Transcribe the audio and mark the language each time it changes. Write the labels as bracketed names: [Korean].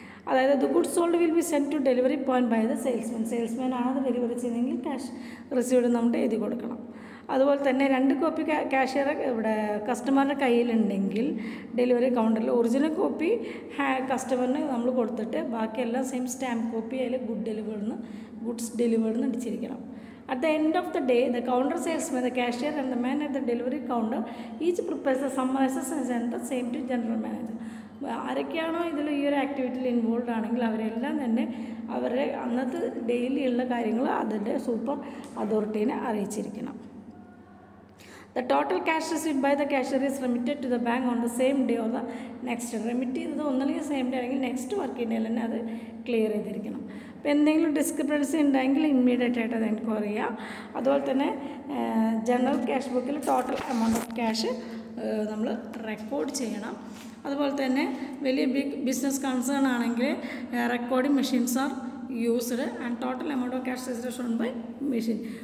[Malayalam] അതായത് [English] the good sold will be send to delivery point by the salesman [Malayalam] ആണ് അത് delivery ചെയ്യുന്നതെങ്കിൽ cash received നമ്മൾ എഴുതി കൊടുക്കണം. അതുപോലെ തന്നെ 2 കോപ്പി ക്യാഷ്യർ ഇവിടെ കസ്റ്റമറുടെ കയ്യിലുണ്ടെങ്കിൽ ഡെലിവറി കൗണ്ടറിൽ ഒറിജിനൽ കോപ്പി കസ്റ്റമറിന് നമ്മൾ കൊടുത്തിട്ട് ബാക്കിയെല്ലാം സെയിം സ്റ്റാമ്പ് കോപ്പി അതിൽ ഗുഡ്സ് ഡെലിവേർഡ് എന്ന് അടിച്ചിരിക്കണം. [English] At the end of the day, the counter salesman, the cashier and the man at the delivery counter each prepares the summarizes and sends the same to general manager. [Malayalam] ആരൊക്കെയാണോ ഇതിൽ ഈ ഒരു ആക്ടിവിറ്റിയിൽ involve ആണെങ്കിൽ അവരെല്ലാം തന്നെ അവരുടെ അന്നത്തെ daily ഉള്ള കാര്യങ്ങൾ അതിൻ്റെ super അതോറിറ്റീനെ അറിയിച്ചിരിക്കണം. [English] The total cash received by the cashier is remitted to the bank on the same day or the next day. [Malayalam] Remit ചെയ്തത് ഒന്നല്ലെങ്കിൽ സെയിം ഡേ അല്ലെങ്കിൽ നെക്സ്റ്റ് വർക്കിംഗ് ഡേയിൽ തന്നെ അത് ക്ലിയർ ചെയ്തിരിക്കണം. അപ്പോൾ എന്തെങ്കിലും ഡിസ്ക്രിപ്പൻസി ഉണ്ടെങ്കിൽ ഇമ്മീഡിയറ്റ് ആയിട്ട് അത് എൻക്വയറി ചെയ്യുക. അതുപോലെ തന്നെ ജനറൽ ക്യാഷ് ബുക്കിൽ ടോട്ടൽ എമൗണ്ട് ഓഫ് ക്യാഷ് നമ്മൾ റെക്കോർഡ് ചെയ്യണം. അതുപോലെ തന്നെ വലിയ ബിസിനസ് കൺസേൺ ആണെങ്കിൽ [English] Recording machines are used and total amount of cash received shown by machine.